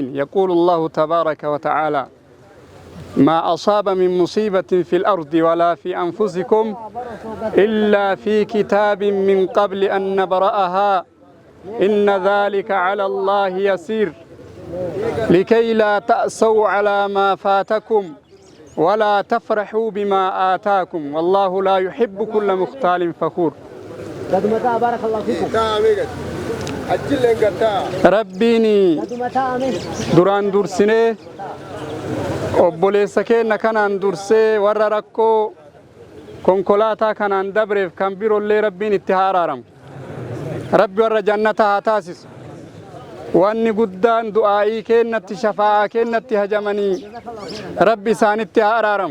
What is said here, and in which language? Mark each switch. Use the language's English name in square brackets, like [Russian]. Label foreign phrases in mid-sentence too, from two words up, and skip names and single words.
[Arabic] يقول الله تبارك وتعالى: ما أصاب من مصيبة في الأرض ولا في أنفسكم إلا في كتاب من قبل أن نبرأها إن ذلك على الله يسير لكي لا تأسوا على ما فاتكم ولا تفرحوا بما آتاكم والله لا يحب كل مختال فخور. بارك الله فيكم. [Oromo] ربيني duraan dursinee obboleessa keenya kanaan dursee warra rakkoo konkolaataa kanaan dabreef kan biroollee rabbiin itti haa araaramu. Rabbi warra jannata haa taasisu. Wanni guddaan du'aa'ii keenyatti shafaa'aa keenyatti hajamanii rabbi isaanitti haa araaramu.